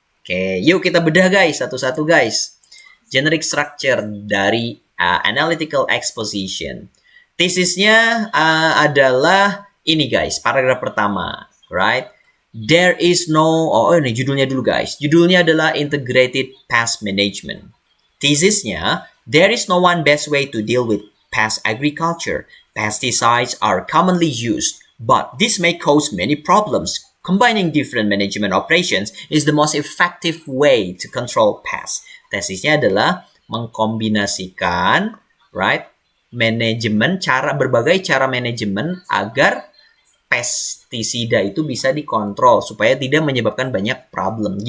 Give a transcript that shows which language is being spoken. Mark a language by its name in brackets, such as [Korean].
[Indonesian] Oke, yuk kita bedah guys, satu-satu guys. Generic structure dari analytical exposition. Tesisnya adalah ini guys, paragraf pertama, right? [English] There is no, [Indonesian] ini judulnya dulu guys. Judulnya adalah Integrated Pest Management. Tesisnya, [English] there is no one best way to deal with pest agriculture. Pesticides are commonly used, but this may cause many problems. Combining different management operations is the most effective way to control pests. [Indonesian] Tesisnya adalah mengkombinasikan, right, berbagai cara manajemen agar pestisida itu bisa dikontrol supaya tidak menyebabkan banyak problem.